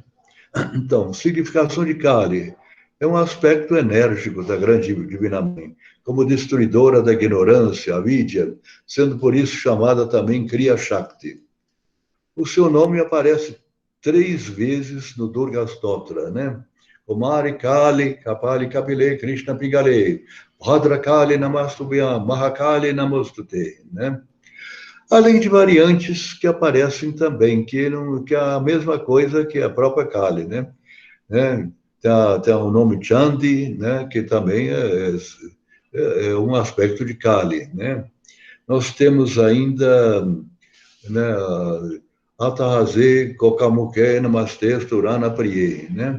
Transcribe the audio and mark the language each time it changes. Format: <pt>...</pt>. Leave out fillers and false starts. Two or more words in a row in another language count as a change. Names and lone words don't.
<pt>Então, significação de Kali é um aspecto enérgico da grande Divina Mãe, como destruidora da ignorância, a Vidya, sendo por isso chamada também Kriya Shakti. o seu nome aparece 3 vezes no Durga Stotra, né?</pt> <sa>कुमारी काली, कपाली कपिले, कृष्ण पिगले, भद्र काली नमस्तुभ्यम्, महाकाली नमोस्तुते,</sa> <pt>né? Além de variantes que aparecem também, que é a mesma coisa que a própria Kali, né? Tem o nome Chandi, né? Que também é um aspecto de Kali, né? Nós temos ainda, né,</pt> <sa>अतहज़े कोकमुके नमस्ते स्तुरन प्रिये,</sa> <pt>né?</pt>